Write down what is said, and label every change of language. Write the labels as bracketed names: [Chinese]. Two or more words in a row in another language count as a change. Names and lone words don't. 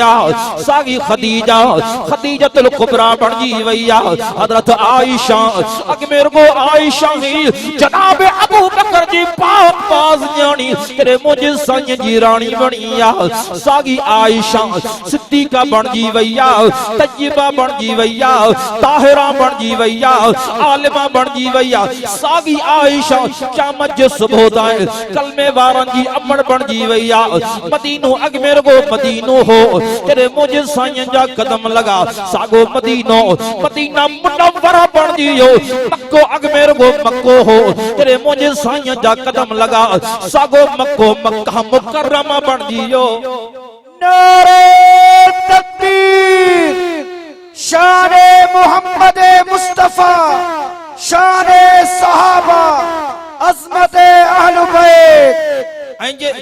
[Sindhi] सागी खदीजा खदीजतुल कुबरा बन जी वैया हजरत आयशा अजमेर गो आयशा ही जनाब अबू बकर जी पाक बाज न्याणी जरे मुझे साईं जी रानी बनी सागी आयशा सिद्दीका बन जी वैया तय्यबा बन जी वैया ताहिरा बन जी वैया आलिमा बन जी वैया सागी आयशा क़यामत जो सुबह दाए कलमे वारन जी अमर बन जी वैया मदीनो अजमेर गो मदीनो हो तेरे मुझे साईं जा कदम लगा सागो मदीनो मदीना मुनव्वरा बन जियो मक्को अजमेर गो मक्को हो तेरे मुझे साईं जा कदम लगा सागो मक्को मक्का मुकर्रमा बन जियो [Urdu] نعرۂ تکبیر، شانِ محمد مصطفیٰ، شانِ صحابہ، عظمتِ اہلِ بیت.